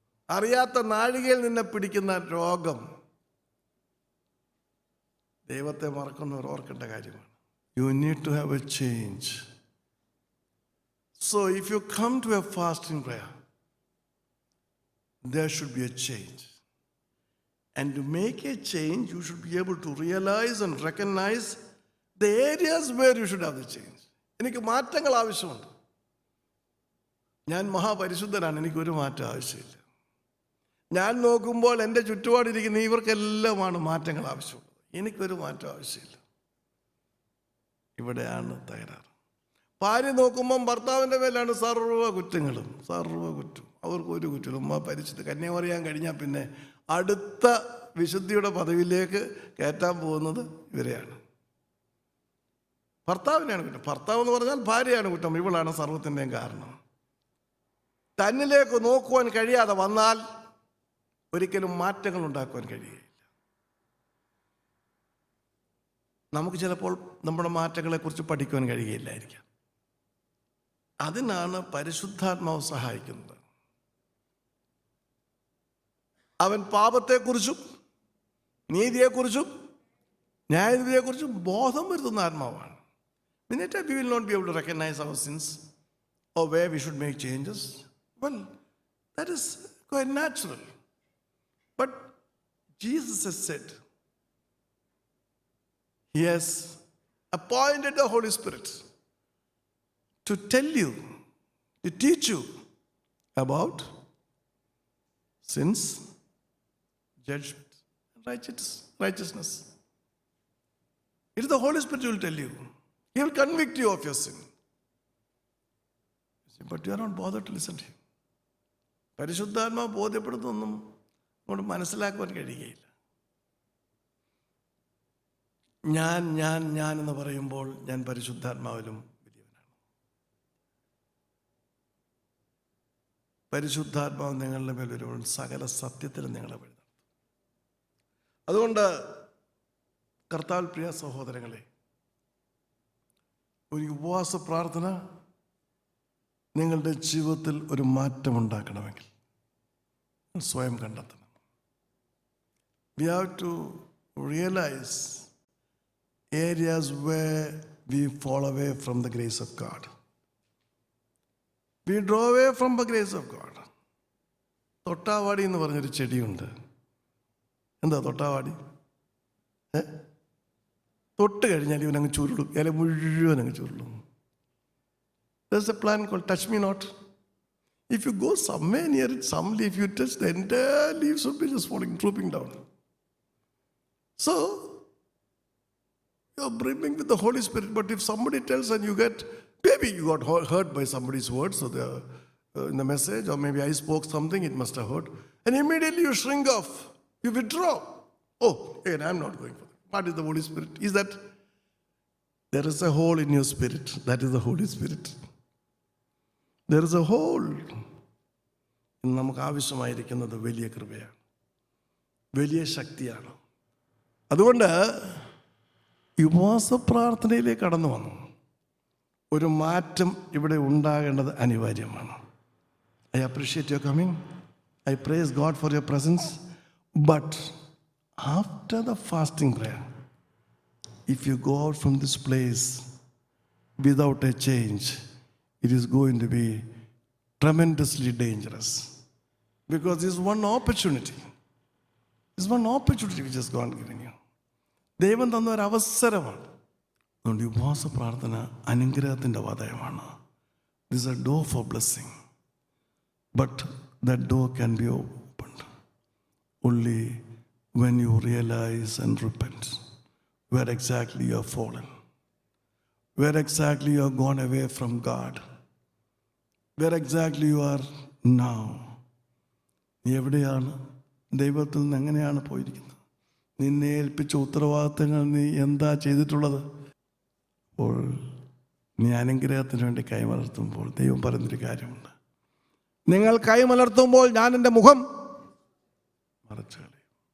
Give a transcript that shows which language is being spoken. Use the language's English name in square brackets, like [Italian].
[Malayalam] അറിയാത്ത നാഴികയിൽ നിന്നെ പിടിക്കുന്ന രോഗം. ദൈവത്തെ മറക്കുന്നവർ ഓർക്കേണ്ട കാര്യമാണ്. [English] You need to have a change. So if you come to a fasting prayer, there should be a change. And to make a change, you should be able to realize and recognize the areas where you should have the change. [Malayalam] എനിക്ക് മാറ്റങ്ങൾ ആവശ്യമുണ്ട്. ഞാൻ മഹാപരിശുദ്ധനാണ്, എനിക്കൊരു മാറ്റം ആവശ്യമില്ല. ഞാൻ നോക്കുമ്പോൾ എൻ്റെ ചുറ്റുപാടിരിക്കുന്ന ഇവർക്കെല്ലാമാണ് മാറ്റങ്ങൾ ആവശ്യമുള്ളത്, എനിക്കൊരു മാറ്റം ആവശ്യമില്ല. ഇവിടെയാണ് തകരാറ്. ഭാര്യ നോക്കുമ്പം ഭർത്താവിൻ്റെ മേലാണ് സർവ്വ കുറ്റങ്ങളും, സർവ്വ കുറ്റം. അവർക്ക് ഒരു കുറ്റം. ഉമ്മ പരിശുദ്ധ കന്യാമറിയാൻ കഴിഞ്ഞാൽ പിന്നെ അടുത്ത വിശുദ്ധിയുടെ പദവിയിലേക്ക് കയറ്റാൻ പോകുന്നത് ഇവരെയാണ്. ഭർത്താവിനെയാണ് കുറ്റം. ഭർത്താവ് എന്ന് പറഞ്ഞാൽ ഭാര്യയാണ് കുറ്റം. ഇവളാണ് സർവ്വത്തിൻ്റെയും കാരണം. തന്നിലേക്ക് നോക്കുവാൻ കഴിയാതെ വന്നാൽ ഒരിക്കലും മാറ്റങ്ങൾ ഉണ്ടാക്കുവാൻ കഴിയുകയില്ല. നമുക്ക് ചിലപ്പോൾ നമ്മുടെ മാറ്റങ്ങളെക്കുറിച്ച് പഠിക്കുവാൻ കഴിയുകയില്ലായിരിക്കാം. അതിനാണ് പരിശുദ്ധാത്മാവ് സഹായിക്കുന്നത്. അവൻ പാപത്തെക്കുറിച്ചും നീതിയെക്കുറിച്ചും ന്യായവിധിയെക്കുറിച്ചും ബോധം വരുത്തുന്ന ആത്മാവാണ്. [English] Many times we will not be able to recognize our sins or where we should make changes. Well, that is quite natural. But Jesus has said, He has appointed the Holy Spirit to tell you, to teach you about sins, judgment, and righteousness. It is the Holy Spirit who will tell you. He will convict you of your sin. But you are not bothered to listen to Him. [Malayalam] പരിശുദ്ധാത്മാവ് ബോധ്യപ്പെടുന്നൊന്നും അങ്ങോട്ട് മനസ്സിലാക്കുവാൻ കഴിയുകയില്ല. ഞാൻ എന്ന് പറയുമ്പോൾ ഞാൻ പരിശുദ്ധാത്മാവിലും വലിയവനാണ്. പരിശുദ്ധാത്മാവ് നിങ്ങളുടെ മേൽ വരുമ്പോൾ സകല സത്യത്തിലും നിങ്ങളെ വഴി നടത്തും. അതുകൊണ്ട് കർത്താവിൽ പ്രിയ സഹോദരങ്ങളെ, ഒരു ഉപവാസ പ്രാർത്ഥന നിങ്ങളുടെ ജീവിതത്തിൽ ഒരു മാറ്റമുണ്ടാക്കണമെങ്കിൽ സ്വയം കണ്ടെത്തണം. [English] We have to realize areas where we fall away from the grace of God. We draw away from the grace of God. [Malayalam] തൊട്ടാവാടി എന്ന് പറഞ്ഞൊരു ചെടിയുണ്ട്. എന്താ തൊട്ടാവാടി? തൊട്ട് കഴിഞ്ഞാൽ ഇവനങ്ങ് ചുരുളും, ഇല മുഴുവൻ അങ്ങ് ചുരുളും. [English] There's a plant called touch me not. If you go somewhere near it, some leaf you touch, the entire leaves will be just falling, drooping down. So, you're brimming with the Holy Spirit, but if somebody tells and you get, maybe you got hurt by somebody's words, so in the message, or maybe I spoke something, it must have hurt, and immediately you shrink off, you withdraw. Oh, again, I'm not going for that. What is the Holy Spirit? Is that there is a hole in your spirit. That is the Holy Spirit. There is a hole. [Malayalam] നമുക്ക് ആവശ്യമായിരിക്കുന്നത് വലിയ കൃപയാണ്, വലിയ ശക്തിയാണ്. അതുകൊണ്ട് ഉപവാസ പ്രാർത്ഥനയിലേക്ക് കടന്നു വന്നു. ഒരു മാറ്റം ഇവിടെ ഉണ്ടാകേണ്ടത് അനിവാര്യമാണ്. [English] I appreciate your coming. I praise God for your presence. But after the fasting prayer, if you go out from this place without a change, it is going to be tremendously dangerous. Because this is one opportunity. This is one opportunity which has God given you. [Malayalam] ദൈവം തന്ന ഒരു അവസരമാണ്. അതുകൊണ്ട് ഉപവാസ പ്രാർത്ഥന അനുഗ്രഹത്തിൻ്റെ വാതായമാണ്. [English] This is a door for blessing. But that door can be opened only when you realize and repent where exactly you have fallen, where exactly you have gone away from God, where exactly you are now. [Malayalam] നീ എവിടെയാണ്? ദൈവത്തിൽ നിന്ന് എങ്ങനെയാണ് പോയിരിക്കുന്നത്? നിന്നെ ഏൽപ്പിച്ച ഉത്തരവാദിത്തങ്ങൾ നീ എന്താ ചെയ്തിട്ടുള്ളത്? അപ്പോൾ നീ അനുഗ്രഹത്തിന് വേണ്ടി കൈമലർത്തുമ്പോൾ ദൈവം പറയുന്നൊരു കാര്യമുണ്ട്. നിങ്ങൾ കൈമലർത്തുമ്പോൾ ഞാൻ എൻ്റെ മുഖം മറച്ചു കളയും.